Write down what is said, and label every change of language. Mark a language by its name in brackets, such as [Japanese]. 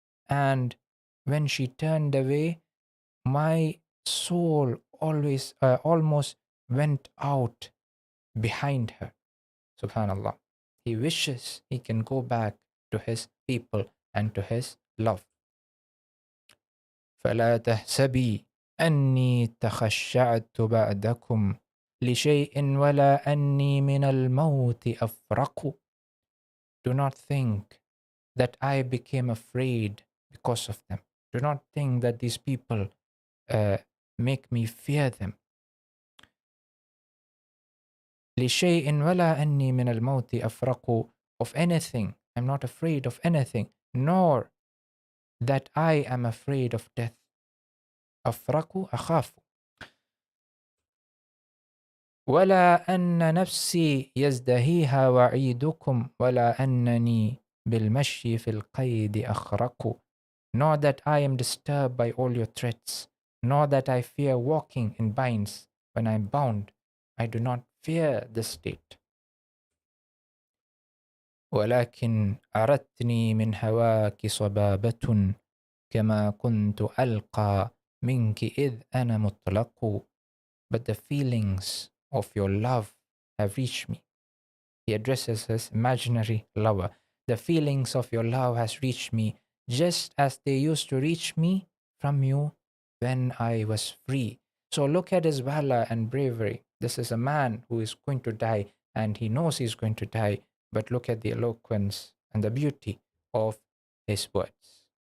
[English] And when she turned away, my soul almost went out behind her. Subhanallah. He wishes he can go back to his people and to his love. [Arabic] فلا تحسبي أني تخشعت بعدكم لشيء ولا أني من الموت أفرق. [English] Do not think that I became afraid because of them. Do not think that these people make me fear them. [Arabic] لشيء ولا أني من الموت أفرق. [English] Of anything, I'm not afraid of anything, nor that I am afraid of death. [Arabic] أفرق, أخاف. ولا أن نفسي يزدهيها وعيدكم ولا أنني بالمشي في القيد أخرق. [English] Nor that I am disturbed by all your threats, nor that I fear walking in binds when I am bound. I do not fear this state. [Arabic] ولكن أردتني من هواك صبابة كما كنت ألقى منك إذ أنا مطلق. [English] But the feelings of your love have reached me. He addresses his imaginary lover. The feelings of your love has reached me, just as they used to reach me from you when I was free. So look at his valor and bravery. This is a man who is going to die, and he knows he's going to die, but look at the eloquence and the beauty of his words.